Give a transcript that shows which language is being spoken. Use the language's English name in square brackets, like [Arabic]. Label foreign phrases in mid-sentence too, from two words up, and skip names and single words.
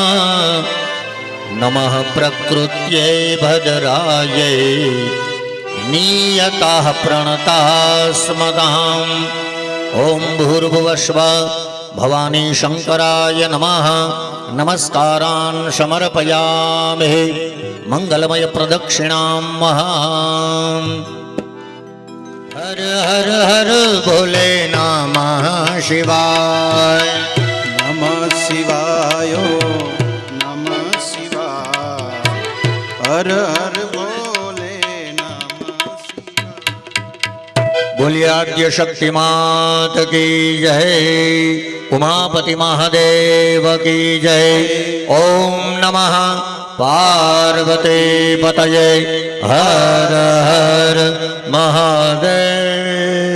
[Sanskrit] नमः प्रकृत्यै भद्रायै नियताः प्रणताः स्मदाम् ॐ भूर्भुवस्वः भवानी शंकराय नमः नमस्कारान् समर्पयामि मंगलमय प्रदक्षिणां महां हर हर हर भोले नमः शिवाय नमः शिवाय नमः शिवाय हर हर भोले नमः शिवाय [Hindi] बोलिए आद्य शक्ति मात की जय उमापति महादेव की जय [Sanskrit] ओम नमः पार्वती पतये [Hindi] हर हर महादेव।